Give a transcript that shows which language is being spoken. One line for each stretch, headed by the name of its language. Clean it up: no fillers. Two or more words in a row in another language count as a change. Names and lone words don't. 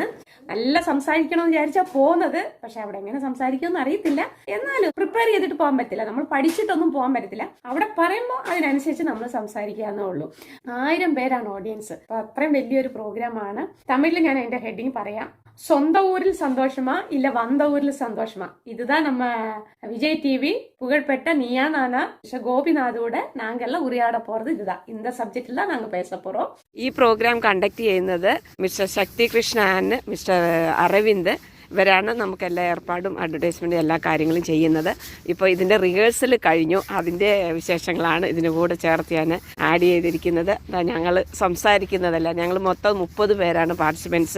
Malayalam: നല്ല സംസാരിക്കണമെന്ന് വിചാരിച്ചാ പോകുന്നത്, പക്ഷെ അവിടെ എങ്ങനെ സംസാരിക്കുമെന്ന് അറിയത്തില്ല. എന്നാലും പ്രിപ്പയർ ചെയ്തിട്ട് പോകാൻ പറ്റില്ല. നമ്മൾ പഠിച്ചിട്ടൊന്നും പോകാൻ പറ്റത്തില്ല. അവിടെ പറയുമ്പോൾ അതിനനുസരിച്ച് നമ്മൾ സംസാരിക്കാന്നേ ഉള്ളൂ. 1000 പേരാണ് ഓഡിയൻസ്. അപ്പൊ അത്രയും വലിയൊരു പ്രോഗ്രാമാണ്. തമിഴിൽ ഞാൻ അതിന്റെ ഹെഡിങ് പറയാം.
Tamil: சொந்த ஊரில் சந்தோஷமா இல்ல வந்த ஊர்ல சந்தோஷமா? இதுதான் நம்ம விஜய் டிவி புகழ்பெற்ற நீயா நானா கோபிநாதோட நாங்க எல்லாம் உரையாட போறது இதுதான். இந்த சப்ஜெக்ட்ல தான் நாங்க பேச போறோம்.
Malayalam: ഈ പ്രോഗ്രാം കണ്ടക്ട് ചെയ്യുന്നത് മിസ്റ്റർ ശക്തി കൃഷ്ണ ആൻഡ് മിസ്റ്റർ അരവിന്ദ്. ഇവരാണ് നമുക്കെല്ലാ ഏർപ്പാടും അഡ്വർടൈസ്മെൻറ്റും എല്ലാ കാര്യങ്ങളും ചെയ്യുന്നത്. ഇപ്പോൾ ഇതിൻ്റെ റിഹേഴ്സൽ കഴിഞ്ഞു, അതിൻ്റെ വിശേഷങ്ങളാണ് ഇതിന് കൂടെ ചേർത്ത് ഞാൻ ആഡ് ചെയ്തിരിക്കുന്നത്. ഞങ്ങൾ സംസാരിക്കുന്നതല്ല, ഞങ്ങൾ മൊത്തം 30 പേരാണ് പാർട്ടിസിപ്പൻസ്.